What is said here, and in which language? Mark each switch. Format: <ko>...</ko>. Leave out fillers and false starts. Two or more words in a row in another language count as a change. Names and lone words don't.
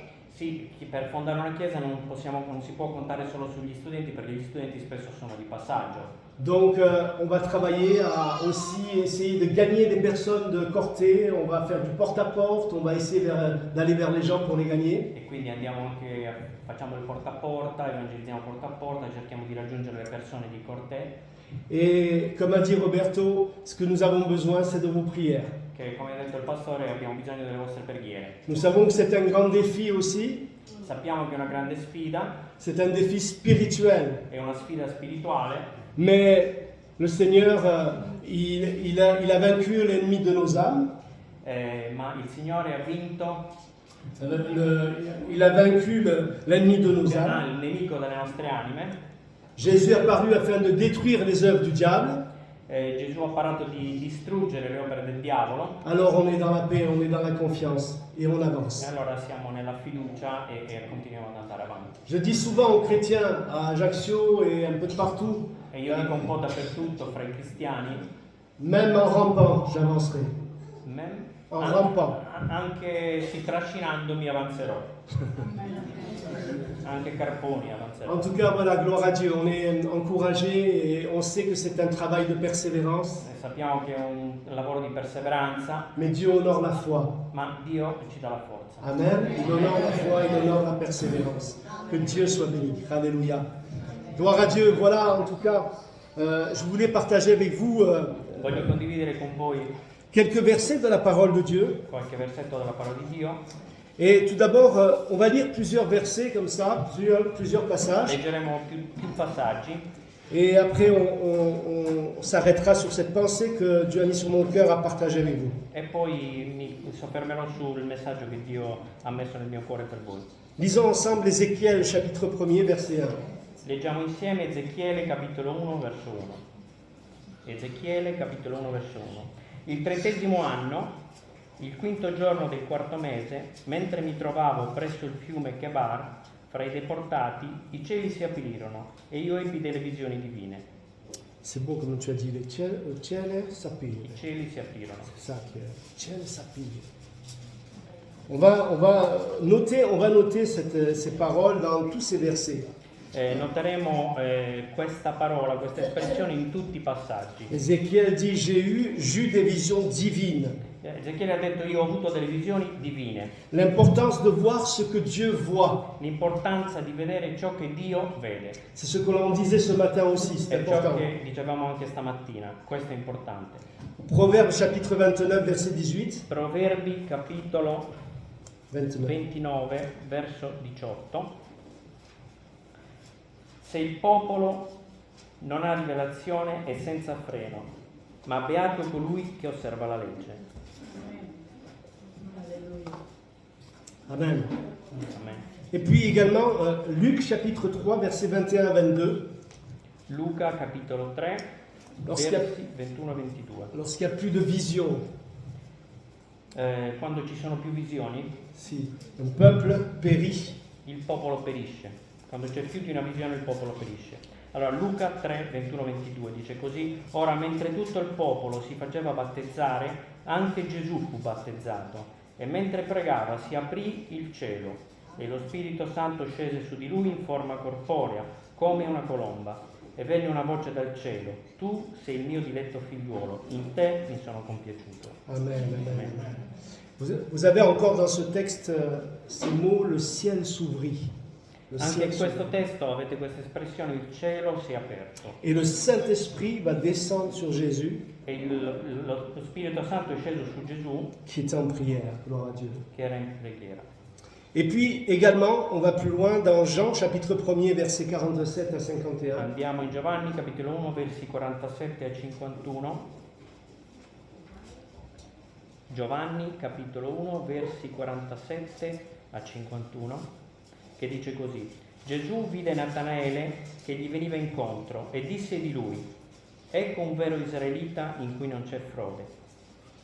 <it>Sì, per fondare una chiesa non si può contare solo sugli studenti perché gli studenti spesso sono di passaggio.</it> <fr>Donc on va travailler à aussi essayer de gagner des personnes de Corté, on va faire du porte-à-porte, on va essayer d'aller vers les gens pour les gagner.</fr> <it>E quindi facciamo il porta a porta, evangelizziamo porta a porta, cerchiamo di raggiungere le persone di Corté.</it> <fr>Et comme a dit Roberto, ce que nous avons besoin, c'est de vos prières.</fr> <it>Che come ha detto il pastore abbiamo bisogno delle vostre preghiere.</it> <fr>Nous savons que c'est un grand défi aussi,</fr> <it>Sappiamo che è una grande sfida,</it> <fr>c'est un défi spirituel,</fr> <it>è una sfida spirituale,</it> <fr>mais le Seigneur, il a vaincu l'ennemi de nos âmes,</fr> <it>ma il Signore ha vinto</it> <fr>il a vaincu l'ennemi de nos âmes.</fr> <it>il nemico delle nostre anime.</it> <fr>Jésus est apparu afin de détruire les œuvres du diable.</fr> <it>Gesù ha parlato di distruggere le opere del diavolo.</it> <fr>Alors on est dans la paix, on est dans la confiance et on</fr> <it>E</it> <fr>avance.</fr> <it>allora siamo nella fiducia e continuiamo ad andare avanti.</it> <fr>Je dis souvent aux chrétiens à Ajaccio et un peu de partout,</fr> <it>E io dico un po' dappertutto fra i cristiani,</it> <fr>même en rampant, j'avancerai. En rampant.</fr> <it>anche si trascinandomi avanzerò. Anche carponi</it> <fr>En</fr> <it>avanzerò.</it> <fr>tout cas, voilà, gloire à Dieu. On est encouragé et on sait que c'est un travail de persévérance.</fr> <it>E sappiamo che è un lavoro di perseveranza,</it> <fr>Mais Dieu honore la foi.</fr> <it>ma Dio ci dà la forza. Amen.</it> <fr>Il honore la foi, il honore la persévérance. Que Dieu soit béni. Alléluia. Gloire à Dieu. Voilà, en tout cas, je voulais partager avec vous</fr> <it>Voglio condividere con voi</it> <fr>quelques versets de la parole de Dieu.</fr> <it>qualche versetto della parola di Dio.</it> <fr>Et tout d'abord, on va lire plusieurs versets comme ça, plusieurs passages.</fr> <it>Leggeremo più passaggi</it> <fr>Et après, on s'arrêtera sur cette pensée que Dieu a mis sur mon cœur à partager avec vous.</fr> <it>e poi mi soffermerò sul messaggio che Dio ha messo nel mio cuore per voi.</it> <fr>Lisons ensemble Ézéchiel, chapitre 1er, verset 1.</fr> <it>Leggiamo insieme Ezechiele capitolo 1 verso 1. Ezechiele capitolo 1 verso 1. Il 30° anno, il 5° giorno del 4° mese, mentre mi trovavo presso il fiume Chebar, fra i deportati, i cieli si aprirono e io ebbi delle visioni divine.</it> <fr>C'est beau comme tu as dit, le ciel s'appuie.</fr> <it>I cieli si aprirono.</it> <fr>C'est ça que le ciel s'appuie. On va noter ces paroles dans tous ces versets.</fr> <it>Noteremo questa parola, questa espressione in tutti i passaggi.</it> <fr>Ézéchiel dit, j'ai eu des visions divines.</fr> <it>Ezechiele ha detto io ho avuto delle visioni divine,</it> <fr>L'importance de voir ce que Dieu voit.</fr> <it>l'importanza di vedere ciò che Dio vede.</it> <fr>C'est ce que l'on disait ce matin aussi, c'est</fr> <it>È ciò</it> <fr>important.</fr> <it>che dicevamo anche stamattina, questo è importante.</it> <fr>Proverbe chapitre 29, verset 18.</fr> <it>Proverbi capitolo 29. 29 verso 18. Se il popolo non ha rivelazione è senza freno, ma beato colui che osserva la legge. Amen. Amen.</it> <fr>Et puis également, Luc chapitre 3, verset 21 à 22.</fr> <it>Luca capitolo 3</it> <fr>Lorsqu'il y a-</fr> <it>versi 21-22.</it> <fr>Lorsqu'il n'y a plus de vision,</fr> <it>Quando ci sono più visioni,</it> <fr>si un peuple périt.</fr> <it>il popolo perisce. Quando c'è più di una visione, il popolo perisce. Allora, Luca 3, 21-22 dice così: ora, mentre tutto il popolo si faceva battezzare, anche Gesù fu battezzato. E mentre pregava si aprì il cielo e lo Spirito Santo scese su di lui in forma corporea, come una colomba. E venne una voce dal cielo: tu sei il mio diletto figliuolo, in te mi sono compiaciuto. Amen. Amen.</it> <fr>Vous avez encore dans ce texte ces mots, le ciel s'ouvrit. Le</fr> <it>Anche</it> <fr>ciel</fr> <it>in questo</it> <fr>s'ouvrit.</fr> <it>testo avete questa espressione: il cielo si è aperto.</it> <fr>Et le Saint-Esprit va descendre sur Jésus,</fr> <it>E lo Spirito Santo è sceso su Gesù,</it> <fr>qui était en prière. Gloire à Dieu.</fr> <it>che era in preghiera.</it> <fr>Et puis également, on va plus loin dans Jean chapitre 1er, verset 47 à 51.</fr> <it>Andiamo in Giovanni capitolo 1 versi 47 a 51. Giovanni capitolo 1 versi 47 a 51, che dice così: Gesù vide Natanaele che gli veniva incontro e disse di lui: ecco un vero israelita in cui non c'è frode.</it>